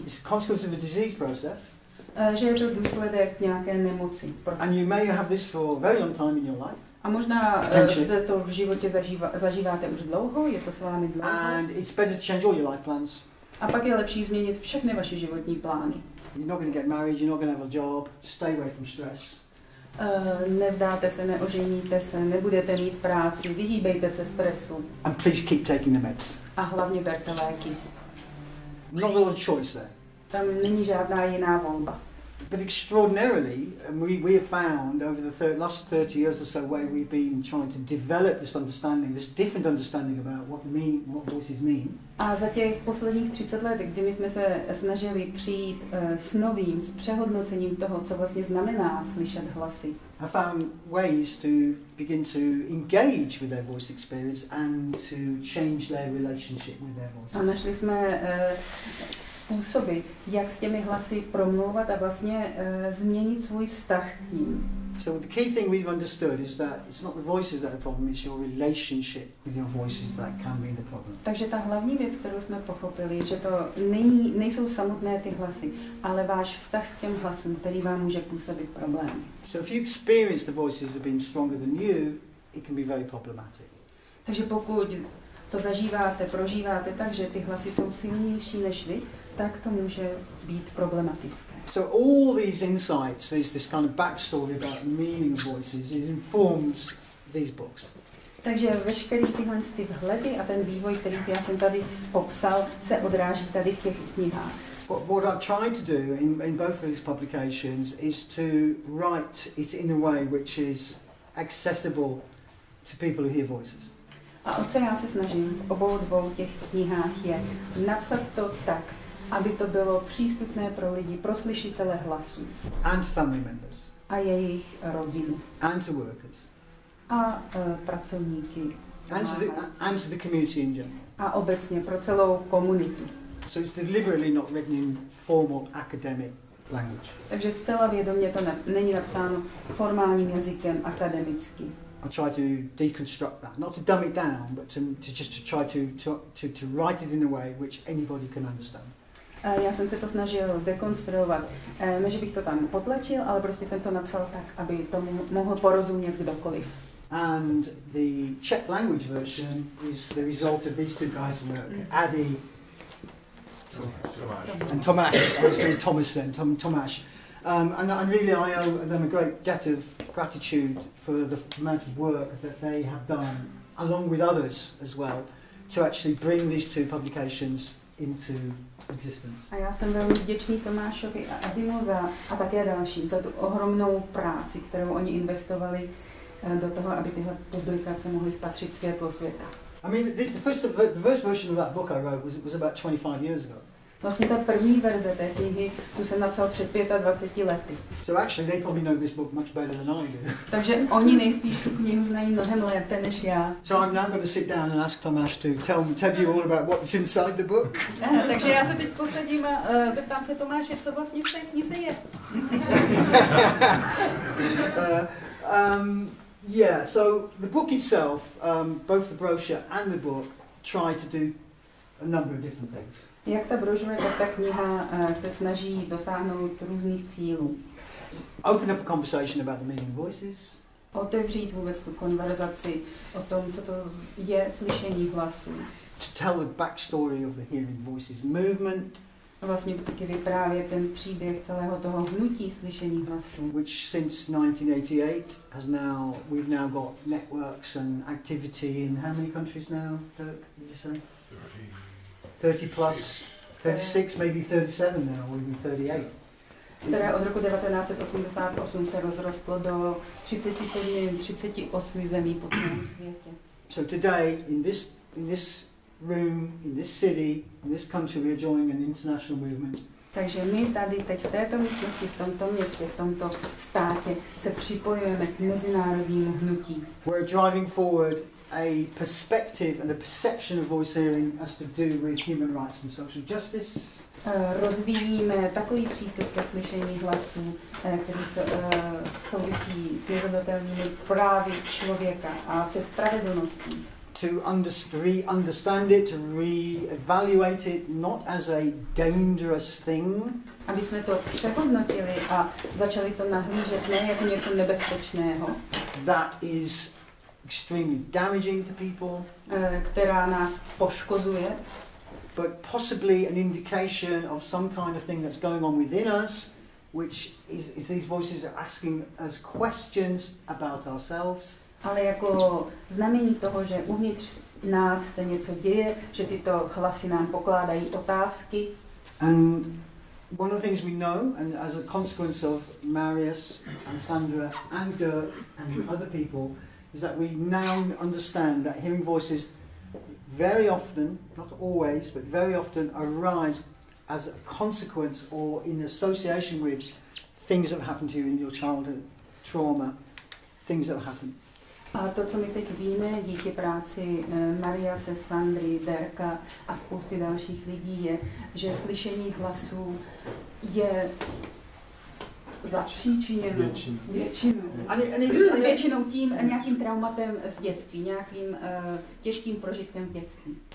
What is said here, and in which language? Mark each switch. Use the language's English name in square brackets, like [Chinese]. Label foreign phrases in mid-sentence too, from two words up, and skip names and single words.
[English] It's a consequence of a disease process. [Czech] Že je to důsledek nějaké nemoci. [English] And you may have this for a very long time in your life. [Czech] A možná to v životě zažíváte už dlouho, je to s vámi dlouho. [English] And it's better to change all your life plans. [Czech] A pak je lepší změnit všechny vaše životní plány. [English] You're not going to get married, you're not going to have a job, stay away from stress. [Czech] Nevdáte se, neoženíte se, nebudete mít práci, vyhýbejte se stresu. [English] And please keep taking the meds. [Czech] A hlavně berte léky. [English] Not a lot of choice there. [Czech] Tam není žádná jiná volba. [English] But extraordinarily, we have found over the last 30 years or so where we've been trying to develop this understanding, this different understanding about what voices mean. [Czech] A za těch posledních 30 let, kdy my jsme se snažili přijít s novým, s přehodnocením toho, co vlastně znamená slyšet hlasy. [English] I found ways to begin to engage with their voice experience and to change their relationship with their voices. [Czech] A našli jsme způsoby, jak s těmi hlasy promlouvat a vlastně změnit svůj vztah k ním. [English] So the key thing we've understood is that it's not the voices that are the problem, it's your relationship with your voices that can be the problem. [Czech] Takže ta hlavní věc, kterou jsme pochopili, že to nejsou samotné ty hlasy, ale váš vztah k těm hlasům, který vám může působit problém. [English] So if you experience the voices have been stronger than you, it can be very problematic. [Czech] Takže pokud to zažíváte, prožíváte tak, že ty hlasy jsou silnější než vy, tak to může být problematické. [English] So all these insights, there's this kind of backstory about the meaning of voices, it informs these books. [Czech] Takže veškerý tyhle ty vhledy a ten vývoj, který já jsem tady popsal, se odráží tady v těch knihách. [English] What I've tried to do in both of these publications is to write it in a way which is accessible to people who hear voices. [Czech] A o co já se snažím v obou dvou těch knihách je napsat to tak, aby to bylo přístupné pro lidi, pro slyšitele hlasu. [English] And to family members. [Czech] A jejich rodiny. [English] And to workers. [Czech] A pracovníky. [English] And to the community in general. [Czech] A obecně pro celou komunitu. [English] So it's deliberately not written in formal academic language. [Czech] Takže zcela vědomě to není napsáno formálním jazykem akademicky. [English] I try to deconstruct that, not to dumb it down, but to try to write it in a way which anybody can understand. [Czech] Já jsem se to snažil dekonstruovat, ne že bych to tam potlačil, ale prostě jsem to napsal tak, aby tomu mohl porozumět kdokoliv. [English] And the Czech language version is the result of these two guys' work, Adi and Tomáš. I was doing Thomas then, Tomáš. And really I owe them a great debt of gratitude for the amount of work that they have done, along with others as well, to actually bring these two publications into existence. [Czech] A já jsem velmi vděčný Tomášovi a Adimu a také dalším za tu ohromnou práci, kterou oni investovali do toho, aby tyhle publikace mohly spatřit světlo světa. [English] I mean, the first version of that book I wrote was about 25 years ago. [Czech] Vlastně ta první verze té knihy, tu jsem napsal před 25 lety. [English] So actually they probably know this book much better than I do. [Czech] Takže oni nejspíš tu knihu znají mnohem lépe než já. [English] So I'm now going to sit down and ask Tomáš to tell you all about what's inside the book. [Czech] Takže já se teď posadím a zeptám se Tomáše, co vlastně v té knize je. [English] Yeah, so the book itself, both the brochure and the book, try to do a number of different things. [Czech] Jak ta brožura, tak ta kniha se snaží dosáhnout různých cílů. [English] Open up a conversation about the meaning of voices. [Czech] Otevřít vůbec tu konverzaci o tom, co to je slyšení hlasů. [English] To tell the backstory of the Hearing Voices movement. [Czech] Vlastně taky vyprávět ten příběh celého toho hnutí slyšení hlasů. [English] Which since 1988 we've now got networks and activity in how many countries now, Dirk, did you say? 30 plus, 36, maybe 37 now, or even 38. [Czech] Které od roku 1988 se rozrostlo do 37, 38 zemí po celém světě. [English] So today, in this room, in this city, in this country, we are joining an international movement. [Czech] Takže my tady teď v této místnosti, v tomto městě, v tomto státě se připojujeme k mezinárodnímu hnutí. [English] We're driving forward a perspective and a perception of voice hearing has to do with human rights and social justice. [Czech] Rozvíjíme takový přístup ke slyšení hlasů, který souvisí s nezadotelnými právy člověka a se spravedlností. [English] To understand it, to re-evaluate it, not as a dangerous thing. [Czech] Aby jsme to přehodnotili a začali to nahlížet ne jako něco nebezpečného. [English] That is extremely damaging to people. [Czech] Která nás poškozuje. [English] But possibly an indication of some kind of thing that's going on within us, which is these voices are asking us questions about ourselves. [Czech] Ale jako znamení toho, že uvnitř nás se něco děje, že tyto hlasy nám pokládají otázky. [English] And one of the things we know, and as a consequence of Marius and Sandra and Dirk and other people, is that we now understand that hearing voices very often, not always, but very often arise as a consequence or in association with things that have happened to you in your childhood, trauma, things that have happened. [Czech] A to, co my teď víme díky práci Mariase, Sandry, Derka a spousty dalších lidí, je, že slyšení hlasů je zapříčiněno většinou tím nějakým traumatem z dětství, nějakým těžkým prožitkem v dětství.